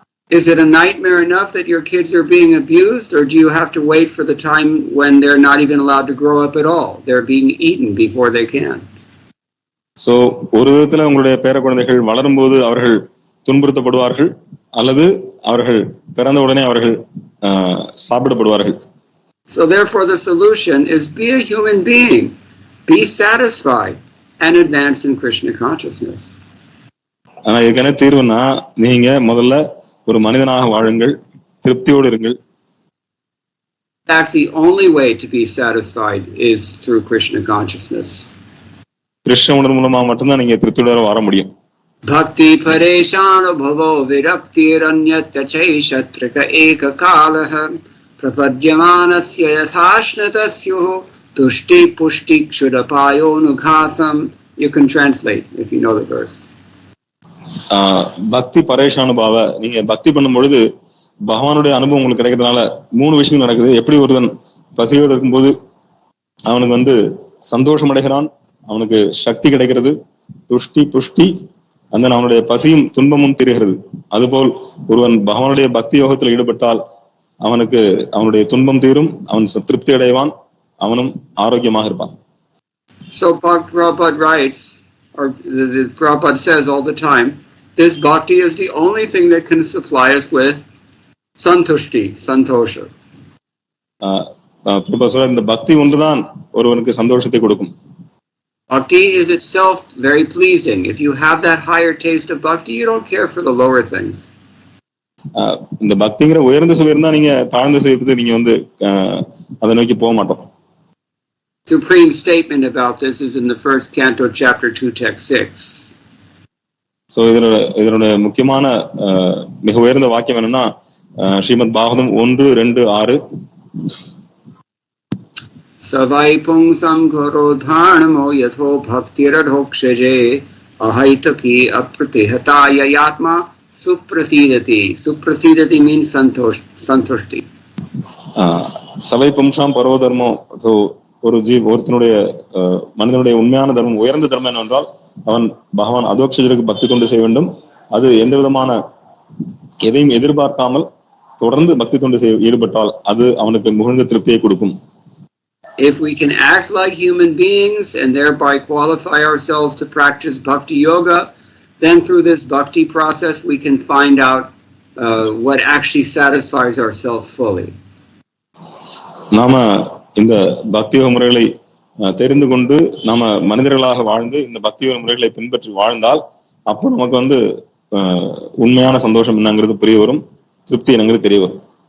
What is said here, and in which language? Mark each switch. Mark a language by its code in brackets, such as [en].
[en] Is it a nightmare enough that your kids are being abused, or do you have to wait for the time when they're not even allowed to grow up at all? They're being eaten before they can. [ta] So ஒரு விதத்துல உங்களுடைய பேர குழந்தைகள் வளரும் போது அவர்கள் துன்புறுத்தப்படுவார்கள் அல்லது அவர்கள் பிறந்த உடனே அவர்கள் சாப்பிடப்படுவார்கள். [en] So therefore the solution is be a human being, be satisfied and advance in Krishna consciousness. [ta] ஆனா இதுக்கான தீர்வுனா நீங்க முதல்ல ஒரு மனிதனாக வாழுங்கள், திருப்தியோடு இருங்கள். [en] In fact, the only way to be satisfied is through Krishna consciousness. [ta] Krishna உணர்வு மூலமா மட்டும்தான் நீங்க திருப்தியோட வர முடியும். [sa] Bhakti pareshano bhavo viraktiranyatya chaishatrika ekakalaha prapadyamanasya yasashnatasyo tushti pushti kshudapayo nughasam. [en] You can translate if you know the verse. [sa] பக்தி பரேஷானுபாவ, [ta] நீங்க பக்தி பண்ணும் பொழுது பகவானுடைய அனுபவம் உங்களுக்கு கிடைக்கிறதுனால 3 விஷயங்கள் நடக்குது. எப்படி ஒருவன் பசியோடு இருக்கும்போது அவனுக்கு வந்து சந்தோஷம் அடைகிறான், அவனுக்கு சக்தி கிடைக்கிறது, துஷ்டி புஷ்டி, அந்த அவனுடைய பசியும் துன்பமும் தீருகிறது. அதுபோல் ஒருவன் பகவானுடைய பக்தி யோகத்தில் ஈடுபட்டால் அவனுக்கு அவனுடைய துன்பம் தீரும், அவன் திருப்தி அடைவான், அவனும் ஆரோக்கியமாக இருப்பான். [en] So Prabhupada writes, or the Prabhupada says all the time, this bhakti is the only thing that can supply us with santushti, santosha. [ta] Prabhupada, இந்த பக்தி ஒன்றுதான் ஒருவனுக்கு சந்தோஷத்தை கொடுக்கும். [en] Bhakti is itself very pleasing. If you have that higher taste of bhakti, you don't care for the lower things. [ta] இந்த பக்திங்கிற உயர்ந்த சுவை இருந்தா நீங்க தாழ்ந்த சுயத்துக்கு நீங்க வந்து அதை நோக்கி போக மாட்டோம். [en] Supreme statement about this is in the first canto, chapter 2, text 6. [ta] So இதனுடைய முக்கியமான மிக உயர்ந்த வாக்கியம் என்னன்னா Srimad Bhagavatam 1:2-6. [sa] Savai pungsam garodharnamo yatho bhaktiradhokshaje ahaitaki apratihataya yatma suprasidati. [en] Suprasidati means santushti. [sa] சவை பும்சாம் பரோதர்மோ. [ta] So ஒருத்தனுடைய மனிதனுடைய உண்மையான தர்மம் உயர்ந்த தர்மம் என்னவென்றால் அவன் பகவான் அதோக்ஷஜருக்கு பக்தி தொண்டு செய்ய வேண்டும். அது எந்த விதமான எதையும் எதிர்பார்க்காமல் தொடர்ந்து பக்தி தொண்டு ஈடுபட்டால் அது அவனுக்கு மிகுந்த திருப்தியை கொடுக்கும். [en] If we can act like human beings and thereby qualify ourselves to practice bhakti yoga, then through this bhakti process we can find out what actually satisfies ourselves fully. [ta] நாம இந்த பக்தி யோக முறைகளை தெரிந்து கொண்டு நாம மனிதர்களாக வாழ்ந்து இந்த பக்தி யோக முறைகளை பின்பற்றி வாழ்ந்தால் அப்போ நமக்கு வந்து உண்மையான சந்தோஷம் என்னங்கிறது புரிய வரும், திருப்தி என்னங்கிறது தெரிய வரும்.